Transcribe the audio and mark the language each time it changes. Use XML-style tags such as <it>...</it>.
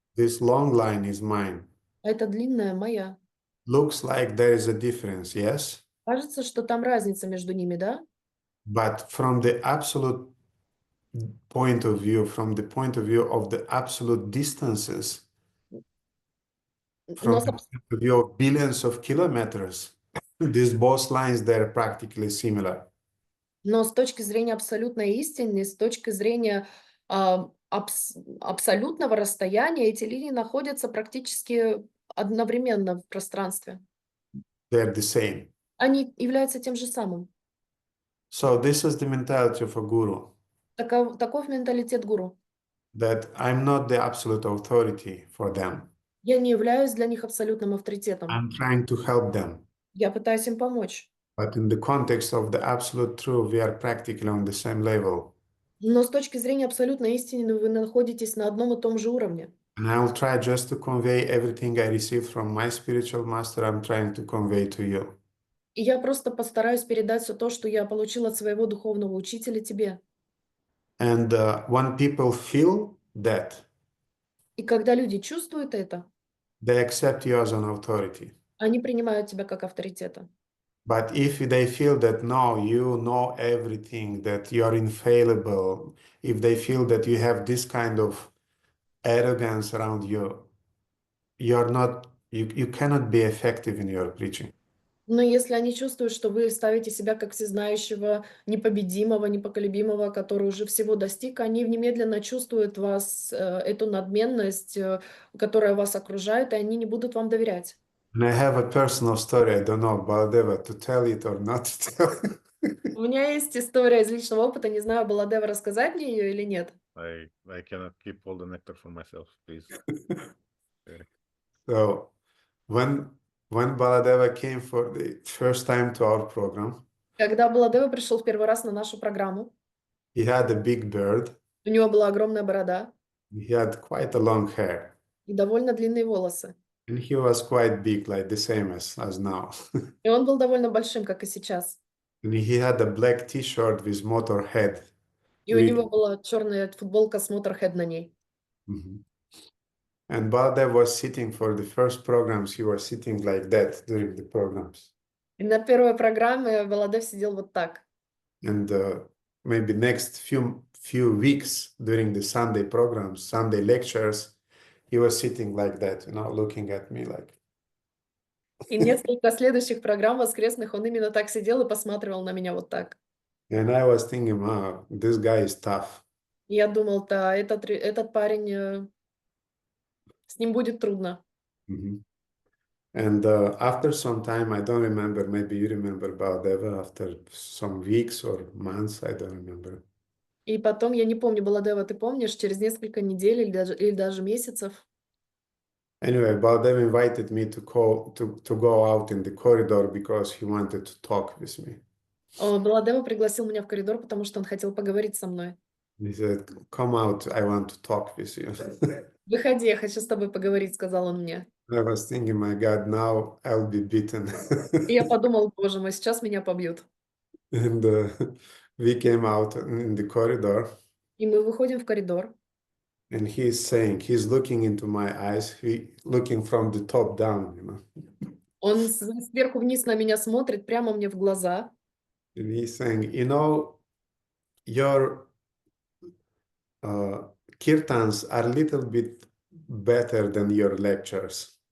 <en>This long line is mine.</en> <ru>а эта длинная моя.</ru> <en>Looks like there is a difference, yes?</en> <ru>Кажется, что там разница между ними, да?</ru> <en>But from the absolute point of view, from the point of view of the absolute distances,</en> <ru>Но</ru> <en>from</en> <ru>с,</ru> <en>the point of view of billions of kilometers, these both lines, they're practically similar.</en> <ru>но с точки зрения абсолютной истины, с точки зрения абсолютного расстояния, эти линии находятся практически одновременно в пространстве.</ru> <en>They're the same.</en> <ru>Они являются тем же самым.</ru> <en>So this is the mentality of a guru,</en> <ru>Таков менталитет гуру.</ru> <en>that I'm not the absolute authority for them.</en> <ru>Я не являюсь для них абсолютным авторитетом.</ru> <en>I'm trying to help them.</en> <ru>Я пытаюсь им помочь.</ru> <en>But in the context of the absolute truth, we are practically on the same level.</en> <ru>Но с точки зрения абсолютной истины вы находитесь на одном и том же уровне.</ru> <en>And I will try just to convey everything I received from my spiritual master, I'm trying to convey to you.</en> <ru>И я просто постараюсь передать все то, что я получила от своего духовного учителя тебе.</ru> <en>And when people feel that,</en> <ru>И когда люди чувствуют это,</ru> <en>they accept you as an authority.</en> <ru>они принимают тебя как авторитета.</ru> <en>But if they feel that no, you know everything, that you are infallible, if they feel that you have this kind of arrogance around you, you cannot be effective in your preaching.</en> <ru>Но если они чувствуют, что вы ставите себя как всезнающего, непобедимого, непоколебимого, который уже всего достиг, они немедленно чувствуют вас, эту надменность, которая вас окружает, и они не будут вам доверять.</ru> <en>And I have a personal story, I don't know, Baladeva, to tell it or not to tell.</en> <ru>У меня есть история из личного опыта, не знаю, Баладева рассказать мне ее или нет.</ru> <en>I cannot keep all the nectar for myself, please. So when Baladeva came for the first time to our program,</en> <ru>Когда Баладева пришел в первый раз на нашу программу,</ru> <en>he had a big beard,</en> <ru>у него была огромная борода</ru> <en>he had quite a long hair,</en> <ru>и довольно длинные волосы.</ru> <en>and he was quite big, like the same as now.</en> <ru>И он был довольно большим, как и сейчас.</ru> <en>And he had a black T-shirt with Motorhead.</en> <ru>И у него была черная футболка с Motorhead на ней. Mhm.</ru> <en>And Baladev was sitting for the first programs, he was sitting like that during the programs.</en> <ru>И на первой программе Баладев сидел вот так.</ru> <en>And maybe next few weeks during the Sunday programs, Sunday lectures, he was sitting like that, looking at me like.</en> <ru>И несколько следующих программ воскресных он именно так сидел и посматривал на меня вот так.</ru> <en>And I was thinking, wow, this guy is tough.</en> <ru>И я думал, да, этот парень, с ним будет трудно. Mhm.</ru> <en>And after some time, I don't remember, maybe you remember Baladeva, after some weeks or months, I don't remember.</en> <ru>И потом, я не помню, Баладева, ты помнишь, через несколько недель или даже месяцев,</ru> <en>Anyway, Baladev invited me to go out in the corridor because he wanted to talk with me.</en> <ru>Баладева пригласил меня в коридор, потому что он хотел поговорить со мной.</ru> <en>He said, come out, I want to talk with you.</en> <ru>Выходи, я хочу с тобой поговорить, сказал он мне.</ru> <en>I was thinking, my God, now I'll be beaten.</en> <ru>И я подумал, боже мой, сейчас меня побьют.</ru> <en>And we came out in the corridor.</en> <ru>И мы выходим в коридор.</ru> <en>And he's looking into my eyes, looking from the top down,</en> <ru>Он сверху вниз на меня смотрит, прямо мне в глаза.</ru> <en>And he's saying, your kirtans are a little bit better than your lectures.</en>